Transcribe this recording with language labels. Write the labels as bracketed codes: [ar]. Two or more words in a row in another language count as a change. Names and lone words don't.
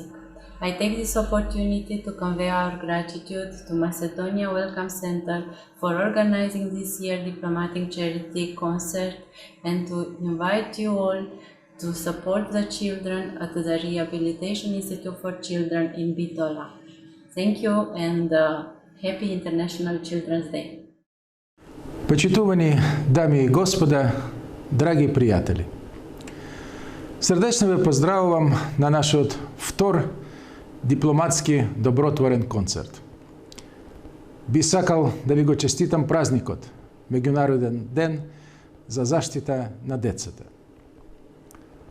[en] I take this opportunity to convey our gratitude to Macedonia Welcome Center for organizing this year's diplomatic charity concert and to invite you all to support the children at the Rehabilitation Institute for Children in Bitola. Thank you and happy International Children's Day. [mk] Почитувани дами и господа, драги пријатели. Срдечно ве поздравувам на нашиот втор дипломатски добротворен концерт. Би сакал да ви го честитам празникот, Меѓународен ден за заштита на децата.